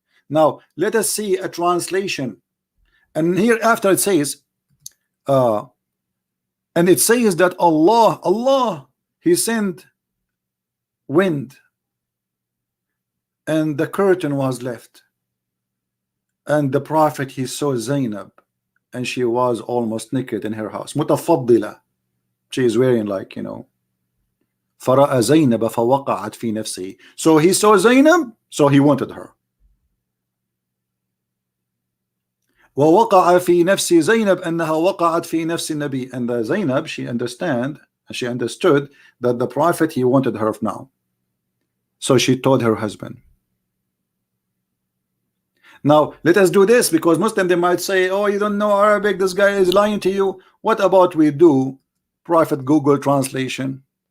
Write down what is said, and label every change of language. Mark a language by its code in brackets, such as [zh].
[en] Now let us see a translation, and here after it says and it says that Allah he sent wind and the curtain was left, and the prophet he saw Zainab and she was almost naked in her house, mutafaddila, she is wearing, like, you know, [ar] فرأى زينب فوقعت في نفسه. [en] So he saw Zainab, so he wanted her. [ar] ووقع في نفس زينب أنها وقعت في نفس النبي. [en] And the Zainab, she understood that the prophet, he wanted her now. So she told her husband. Now let us do this, because Muslim, they might say, oh, you don't know Arabic, this guy is lying to you. What about we do Prophet Google translation?